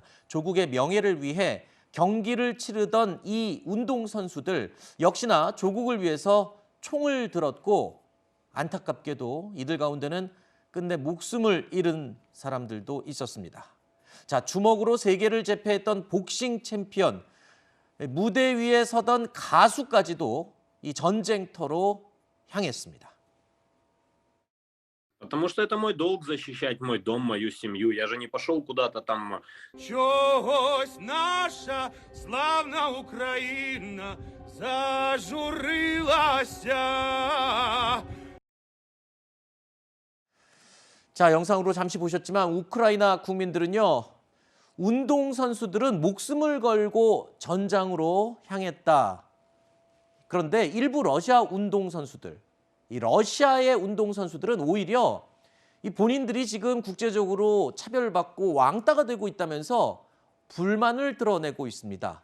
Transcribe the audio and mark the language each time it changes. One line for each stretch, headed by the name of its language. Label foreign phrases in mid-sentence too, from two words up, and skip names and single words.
Korean: 조국의 명예를 위해 경기를 치르던 이 운동선수들 역시나 조국을 위해서 총을 들었고 안타깝게도 이들 가운데는 끝내 목숨을 잃은 사람들도 있었습니다. 자, 주먹으로 세계를 제패했던 복싱 챔피언, 무대 위에 서던 가수까지도 이 전쟁터로 향했습니다.
Russian: Потому что это мой долг защищать мой дом, мою семью. Я же не пошел куда-то там.
Ukrainian: Чогось наша славна Україна зажурилася.
Korean: 자, 영상으로 잠시 보셨지만 우크라이나 국민들은요, 운동선수들은 목숨을 걸고 전장으로 향했다. 그런데 일부 러시아 운동선수들, 이 러시아의 운동선수들은 오히려 이 본인들이 지금 국제적으로 차별받고 왕따가 되고 있다면서 불만을 드러내고 있습니다.